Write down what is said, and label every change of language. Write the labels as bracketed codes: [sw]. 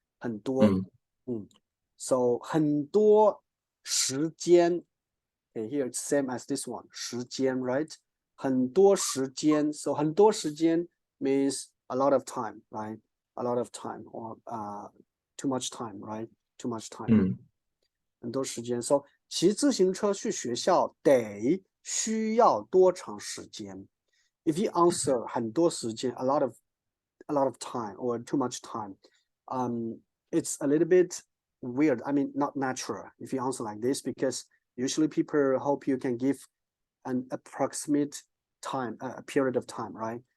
[zh] 很多.So 很多时间. [en] Okay, here it's same as this one. [zh] 时间, right? 很多时间. [en] So [zh] 很多时间 [en] means a lot of time, right? A lot of time, or too much time, right? Too much time. [zh] 很多时间. So 骑自行车去学校得需要多长时间? [en] If you answer [zh] 很多时间, [en] a lot of time or too much time, it's a little bit weird. I mean, not natural if you answer like this, because usually people hope you can give an approximate time, a period of time, right?